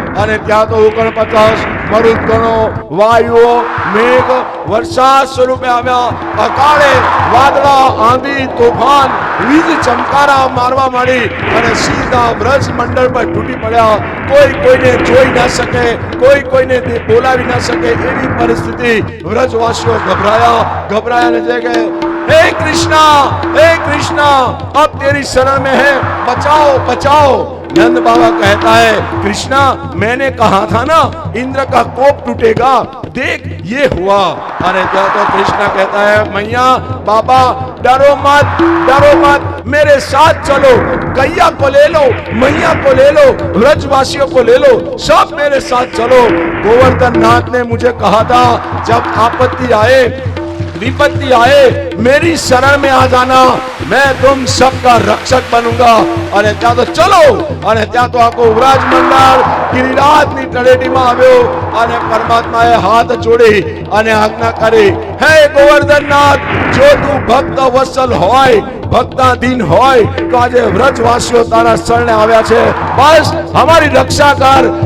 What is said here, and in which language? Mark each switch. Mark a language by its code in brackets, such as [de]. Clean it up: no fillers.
[gu] અને ત્યાં તો 49 મરુદગણો, વાયુઓ, મેઘ વરસાદ સ્વરૂપે આવ્યા. અકાળે વાદળા, આંધી, તોફાન, વીજ ચમકારા મારવા માંડી અને સીધા વ્રજ મંડળ પર તૂટી પડ્યા. કોઈ કોઈને જોઈ ના શકે, કોઈ કોઈને બોલાવી ના શકે એવી પરિસ્થિતિ. વ્રજવાસીઓ ઘબરાયા ને કે [hi] हे कृष्णा अब तेरी शरण में है, बचाओ बचाओ. नंद बाबा कहता है कृष्णा मैंने कहा था ना इंद्र का कोप टूटेगा, देख ये हुआ. अरे क्या तो कृष्णा कहता है मैया बाबा डरो मत मेरे साथ चलो. गैया को ले लो, मैया को ले लो, व्रजवासियों को ले लो, सब मेरे साथ चलो. गोवर्धन नाथ ने मुझे कहा था जब आपत्ति आए, विपत्ति आए, मेरी शरण में आ जाना, मैं तुम सबका रक्षक बनूंगा. [gu] અને ત્યાં તો ચલો. અને ત્યાં તો આખો વ્રજ મંડળ ગિરિરાજની તળેટીમાં આવ્યો અને પરમાત્માએ હાથ જોડી અને આજ્ઞા કરી, હે ગોવર્ધનનાથ, જો તું ભક્ત વત્સલ હોય, ભક્તાધીન હોય તો આજે વ્રજવાસીઓ તારા શરણે આવ્યા છે, બસ અમારી રક્ષા કર.